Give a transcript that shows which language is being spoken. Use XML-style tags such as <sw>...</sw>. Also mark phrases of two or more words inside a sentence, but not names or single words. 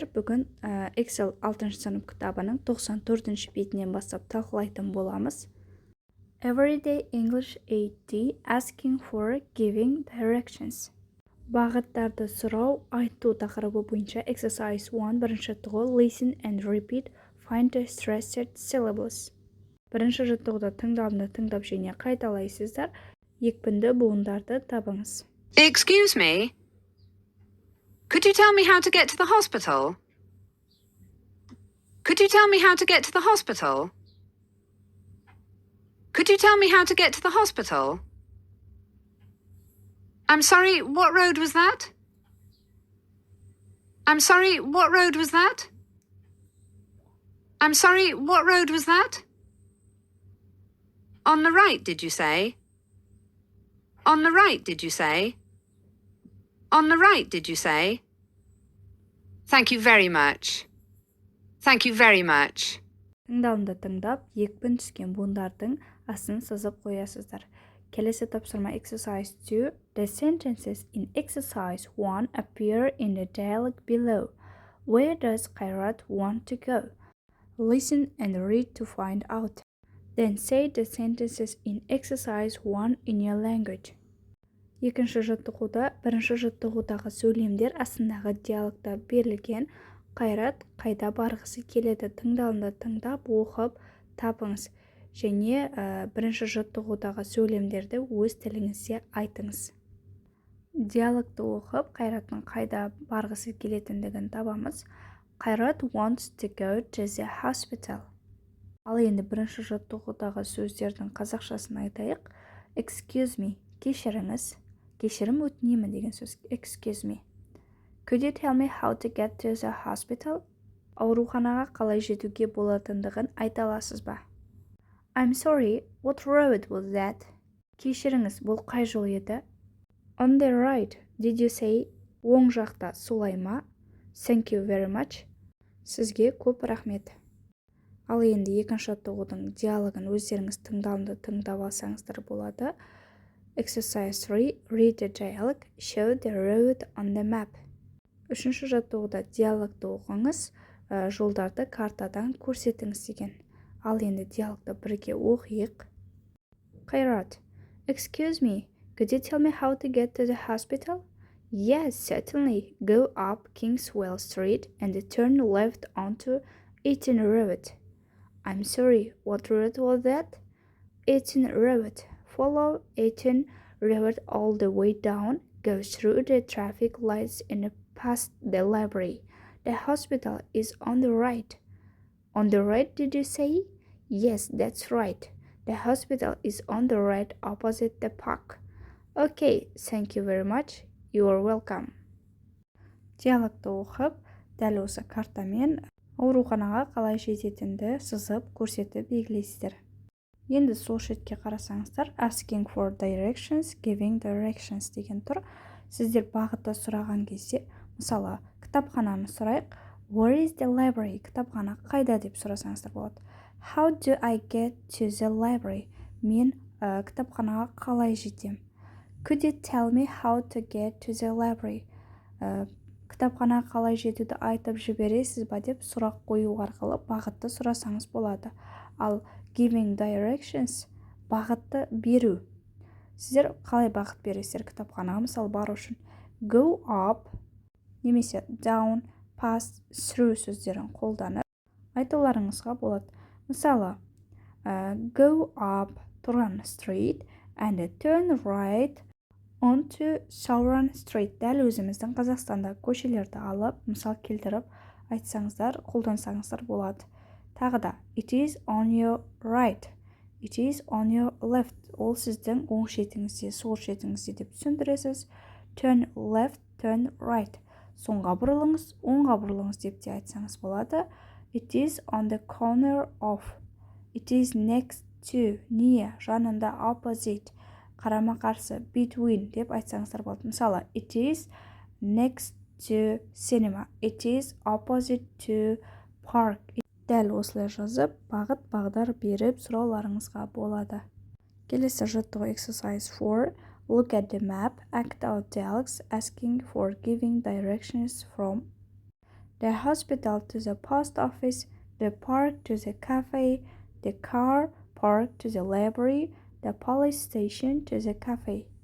<kk>Бүгін Excel 6 сынып кітабының 94-ші бетінен бастап талқылайтын боламыз.</kk> <en>Everyday English 8D Asking for Giving Directions.</en> <kk>Бағыттарды сұрау, айту тақырыбы бойынша Exercise 1 бірінші жаттығу</kk> <en>Listen and repeat, find the stressed syllables.</en> <kk>Бірінші жаттығуда тыңдап және қайталайсыздар. Екпінді буындарды табыңыз.</kk> <en>Excuse me. Could you tell me how to get to the hospital? Could you tell me how to get to the hospital? Could you tell me how to get to the hospital? I'm sorry, what road was that? I'm sorry, what road was that? I'm sorry, what road was that? On the right, did you say? On the right, did you say? On the right, did you say? Thank you very much. Thank you very much.</en> <kk>Тыңдалымды тыңдап, екпін түскен буындардың астын сызып қоясыздар. Келесі тапсырма Exercise 2.</kk> <en>The sentences in Exercise 1 appear in the dialogue below. Where does Kairat want to go? Listen and read to find out. Then say the sentences in Exercise 1 in your language.</en> <kk>Екінші жаттығуда, бірінші жаттығудағы сөйлемдер астындағы диалогта берілген. Қайрат қайда барғысы келеді? Тыңдалымды тыңдап, оқып, табыңыз. Және бірінші жаттығудағы сөйлемдерді өз тіліңізде айтыңыз. Диалогты оқып, Қайраттың қайда барғысы келетіндігін табамыз.</kk> <en>Қайрат wants to go to the hospital.</en> <kk>Ал енді бірінші жаттығудағы сөздердің қазақшасын айтайық.</kk> <en>Excuse me,</en> <kk>кешіріңіз. Кешірім өтінемін деген сөз.</kk> <en>Excuse me. Could you tell me how to get to the hospital?</en> <kk>Ауруханаға қалай жетуге болатындығын айта аласыз ба?</kk> <en>I'm sorry, what road was that?</en> <kk>Кешіріңіз, бұл қай жол еді?</kk> <en>On the right, did you say?</en> <kk>Оң жақта, солай ма?</kk> <en>Thank you very much.</en> <kk>Сізге көп рахмет. Ал енді екінші жаттығудың диалогын өздеріңіз тыңдалымды тыңдап алсаңыздар болады.</kk> <en>Exercise 3. Read the dialogue. Show the road on the map.</en> <kk>Үшінші жаттығуда диалогты оқыңыз, жолдарды картадан көрсетіңіз деген. Ал енді диалогты бірге оқиық. Қайрат.</kk> <en>Excuse me, could you tell me how to get to the hospital? Yes, certainly. Go up Kingswell Street and turn left onto Eaton Road. I'm sorry, what road was that? Eaton Road. Follow Eaton Road all the way down. Go through the traffic lights and past the library. The hospital is on the right. On the right, did you say? Yes, that's right. The hospital is on the right opposite the park. Okay, thank you very much. You are welcome.</en> <kk>Диалогты оқып, дәл осы картамен ауруханаға қалай жететінді сызып, көрсетіп белгілейсіздер. Енді сол шетке қарасаңыздар,</kk> <en>asking for directions, giving directions</en> <kk>деген тұр. Сіздер бағытты сұраған кезде, мысалы, кітапхананы сұрайық.</kk> <en>Where is the library?</en> <kk>Кітапхана қайда деп сұрасаңыздар болады.</kk> <en>How do I get to the library?</en> <kk>Мен кітапханаға қалай жетем?</kk> <en>Could you tell me how to get to the library?</en> <kk>Кітапханаға қалай жетуді айтып жібересіз ба деп сұрақ қою арқылы бағытты сұрасаңыз болады. Ал</kk> <en>giving directions</en> <kk>бағытты беру. Сіздер қалай бағыт бересіздер кітапханаға мысалы бару үшін?</kk> <en>Go up</en> <kk>немесе</kk> <en>down, pass, through</en> <kk>сөздерін қолданып айтуларыңызға болады. Мысалы,</kk> <en>go up Turan Street and turn right onto Sauran Street.</en> <kk>Дәл өзіміздің Қазақстанда көшелерді алып, мысал келтіріп айтсаңыздар, қолдансаңыздар болады. Тағы да,</kk> <en>it is on your right, it is on your left.</en> <kk>Ол сіздің оң шетіңізде, сол шетіңізде деп түсіндіресіз.</kk> <en>Turn left, turn right.</en> <kk>Соңға бұрылыңыз, оңға бұрылыңыз деп те айтсаңыз болады.</kk> <en>It is on the corner of. It is next to.</en> <kk>Не, жанында opposite. Қарама қарсы, between деп айтсаңыздар болады. Мысалы,</kk> <en>it is next to cinema. It is opposite to park.</en> <kk>Дәл осылай жазып, бағыт-бағдар беріп сұрауларыңызға болады. Келесі жаттығу exercise 4.</kk> <en>Look at the map, act out dialogues, asking for giving directions from the hospital to the post office, the park to the cafe, the car park to the library, the police station to the cafe.</en>